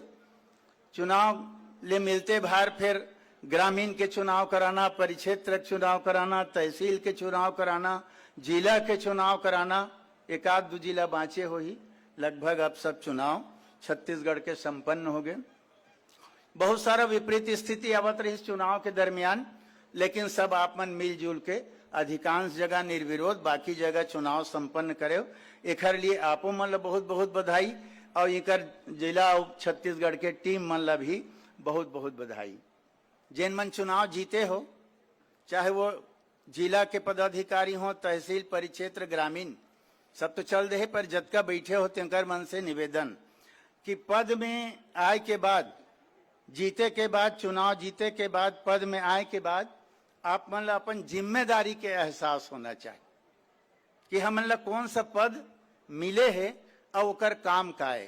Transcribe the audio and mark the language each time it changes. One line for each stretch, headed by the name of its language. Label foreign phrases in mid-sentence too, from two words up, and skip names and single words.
Chhattisgarhi: चुनाव ले मिलते भार फिर ग्रामीण के चुनाव कराना, परिक्षेत्र चुनाव कराना, तहसील के चुनाव कराना, जिला के चुनाव कराना, एक आध दो जिला बाँचे हो ही, लगभग अब सब चुनाव छत्तीसगढ़ के संपन्न हो गए। बहुत सारा विपरीत स्थिति आवत रही चुनाव के दरमियान, लेकिन सब आप मन मिलजुल के अधिकांश जगह निर्विरोध बाकी जगह चुनाव संपन्न करे। एकर लिए आपो मन ला बहुत बहुत बधाई और एकर जिला और छत्तीसगढ़ के टीम मन ला भी बहुत बहुत बधाई। जिन मन चुनाव जीते हो, चाहे वो जिला के पदाधिकारी हो, तहसील, परिक्षेत्र, ग्रामीण, सब तो चल रहे, पर जतका बैठे हो तेकर मन से निवेदन कि पद में आए के बाद, जीते के बाद, चुनाव जीते के बाद, पद में आए के बाद आप मन ला अपन जिम्मेदारी के एहसास होना चाहिए कि हमन ला कौन सा पद मिले है और ओकर काम का है।